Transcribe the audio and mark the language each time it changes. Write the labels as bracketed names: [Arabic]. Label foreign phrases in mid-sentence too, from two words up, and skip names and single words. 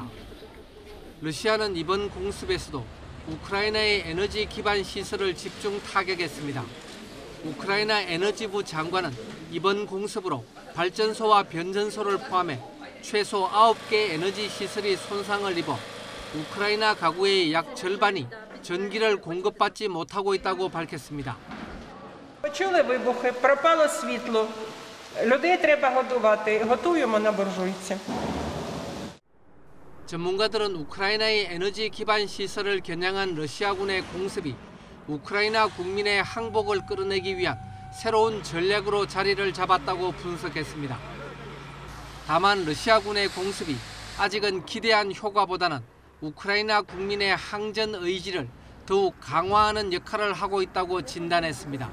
[Korean] 러시아는 이번 공습에서도 우크라이나의 에너지 기반 시설을 집중 타격했습니다. 우크라이나 에너지부 장관은 이번 공습으로 발전소와 변전소를 포함해 최소 9개 에너지 시설이 손상을 입어 우크라이나 가구의 약 절반이 전기를 공급받지 못하고 있다고 밝혔습니다. [Ukrainian] Почули вибухи, пропало світло. Людей треба годувати. Готуємо на буржуйці. [Korean] 전문가들은 우크라이나의 에너지 기반 시설을 겨냥한 러시아군의 공습이 우크라이나 국민의 항복을 끌어내기 위한 새로운 전략으로 자리를 잡았다고 분석했습니다. 다만 러시아군의 공습이 아직은 기대한 효과보다는 우크라이나 국민의 항전 의지를 더욱 강화하는 역할을 하고 있다고 진단했습니다.